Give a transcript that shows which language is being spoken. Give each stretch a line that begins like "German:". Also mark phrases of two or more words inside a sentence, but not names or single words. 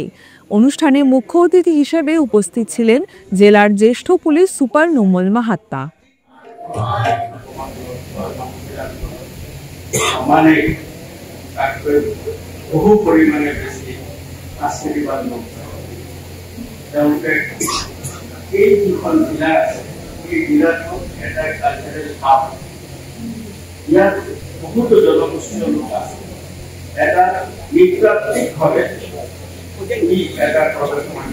Bangla: অনুষ্ঠানে মুখ্য অতিথি হিসেবে উপস্থিত ছিলেন জেলার জ্যেষ্ঠ পুলিশ সুপার নোমল মাহাত্তা।
Assamese: মানে বহু পরিমাণে বেশি আশীর্বাদ তেওঁলোকে এই দুখন জিলা আছে, এই জিলাটো এটা
English: cultural hub.
Assamese: ইয়াত বহুতো জনগোষ্ঠীয় লোক আছে। এটা নৃতাত্ত্বিকভাৱে ই এটা প্ৰদৰ্শন।